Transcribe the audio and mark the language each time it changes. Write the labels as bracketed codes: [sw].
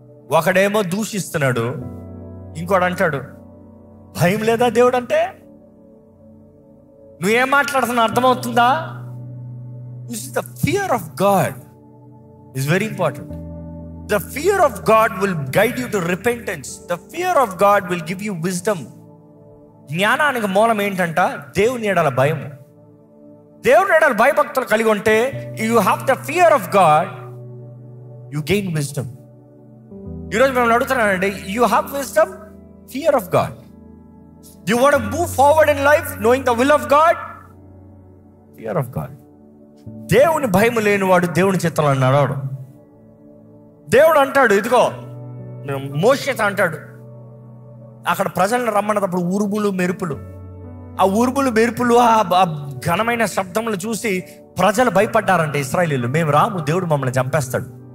[te] ఒకడేమో దూషిస్తున్నాడు, ఇంకోడు అంటాడు భయం లేదా దేవుడు అంటే? నువ్వేం మాట్లాడుతున్నా అర్థమవుతుందా? [en] This is the fear of God is very important. The fear of God will guide you to repentance. The fear of God will give you wisdom. [te] జ్ఞానానికి మూలం ఏంటంట? దేవుని ఎడల భయం. దేవుని ఎడల భయభక్తులు కలిగి ఉంటే, [en] you have the fear of God, you gain wisdom. [te] ఈరోజు మేము అడుగుతున్నానండి, [en] you have wisdom, fear of God. You want to move forward in life knowing the will of God, fear of God. [te] దేవుని భయం లేనివాడు దేవుని చిత్తంలో నడవడు. దేవుడు అంటాడు, ఇదిగో మోషేతో అంటాడు, అక్కడ ప్రజలను రమ్మన్నప్పుడు ఉరుములు మెరుపులు, ఆ ఉరుములు మెరుపులు ఆ ఘనమైన శబ్దములు చూసి ప్రజలు భయపడ్డారంటే ఇశ్రాయేలీయులు, మేము రాము, దేవుడు మమ్మల్ని చంపేస్తాడు.